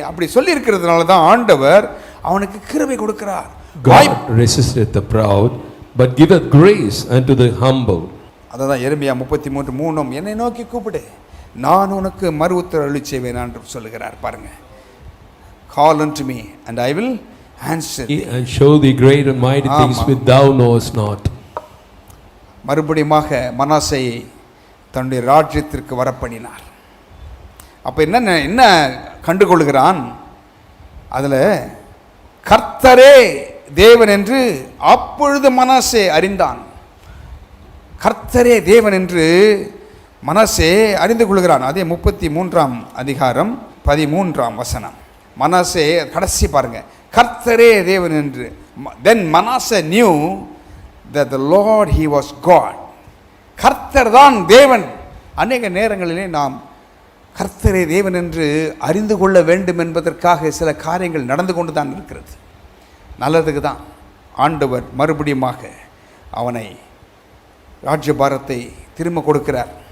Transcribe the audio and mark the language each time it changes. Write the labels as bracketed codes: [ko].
[ta] அப்படி சொல்லி இருக்கிறதுனால தான் ஆண்டவர் அவனுக்கு கிருபை கொடுக்கிறார். [en] God resisteth the proud, but giveth grace unto the humble. [ta] அதான் எரேமியா 33:3, என்னை நோக்கி கூப்பிடு, நான் உனக்கு மறு உத்தரவு அருளி செய்வேன் என்று சொல்லுகிறார் பாருங்க. [en] Call unto me and I will answer thee. And show thee great and mighty things which thou knowest not. [ta] மறுபடியுமாக மனாசேயை தன்னுடைய ராஜ்யத்திற்கு வரப்பண்ணினார். அப்போ என்ன கண்டுகொள்கிறான்? அதில் கர்த்தரே தேவன் என்று அப்பொழுது மனாசே அறிந்தான். கர்த்தரே தேவன் என்று மனாசே அறிந்து கொள்கிறான். அதே 33ஆம் அதிகாரம் 13ஆம் வசனம். மனாசே கடைசி பாருங்க, கர்த்தரே தேவன் என்று. [en] Then Manasseh knew that the Lord he was God. [ta] கர்த்தர் தான் தேவன். அநேக நேரங்களிலே நாம் கர்த்தரே தேவன் என்று அறிந்து கொள்ள வேண்டும் என்பதற்காக சில காரியங்கள் நடந்து கொண்டு தான் இருக்கிறது. நல்லதுக்கு தான் ஆண்டவர் மறுபடியுமாக அவனை ராஜ்யபாரத்தை திரும்ப கொடுக்கிறார்.